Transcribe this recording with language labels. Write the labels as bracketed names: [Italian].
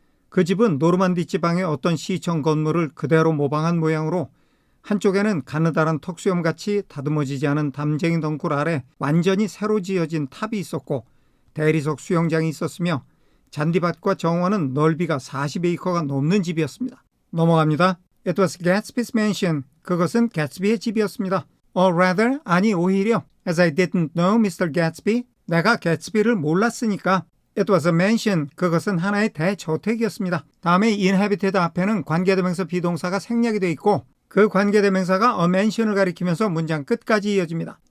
[Korean] 그 집은 노르만디 지방의 어떤 시청 건물을 그대로 모방한 모양으로 한쪽에는 가느다란 턱수염같이 다듬어지지 않은 담쟁이 덩굴 아래 완전히 새로 지어진 탑이 있었고 대리석 수영장이 있었으며 잔디밭과 정원은 넓이가 40에이커가 넘는 집이었습니다. 넘어갑니다. [English] It was Gatsby's mansion. [Korean] 그것은 개츠비의 집이었습니다. [English] Or rather, [Korean] 아니 오히려 [English] As I didn't know Mr. Gatsby. [Korean] 내가 개츠비를 몰랐으니까 [English] It was a mansion. [Korean] 그것은 하나의 대저택이었습니다. 다음에 inhabited 앞에는 관계대명사 비동사가 생략이 되어 있고 그 관계대명사가 a mansion을 가리키면서 문장 끝까지 이어집니다.